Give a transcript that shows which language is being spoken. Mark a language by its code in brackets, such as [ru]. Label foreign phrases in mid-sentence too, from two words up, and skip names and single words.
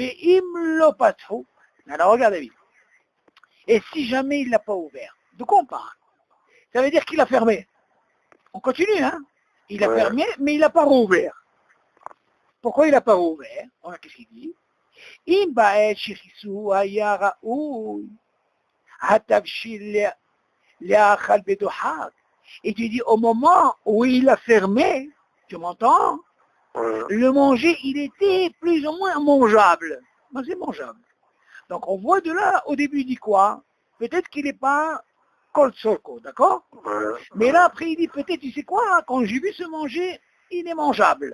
[fr] Alors, regarde, David. Et si jamais il ne l'a pas ouvert, de quoi on parle? Ça veut dire qu'il a fermé. On continue, hein? Il a fermé, mais il n'a pas rouvert. Pourquoi il n'a pas rouvert? Qu'est-ce qu'il dit? [he] אם בעת שכיסו היה ראוי, התבשיל לאכל בדוחק. [fr] Et tu dis, au moment où il a fermé, tu m'entends? Le manger, il était plus ou moins mangeable. Ben, c'est mangeable. Donc on voit de là, au début il dit quoi? Peut-être qu'il n'est pas cold sorco, d'accord? Mais là après il dit peut-être, tu sais quoi? Quand j'ai vu se manger, il est mangeable.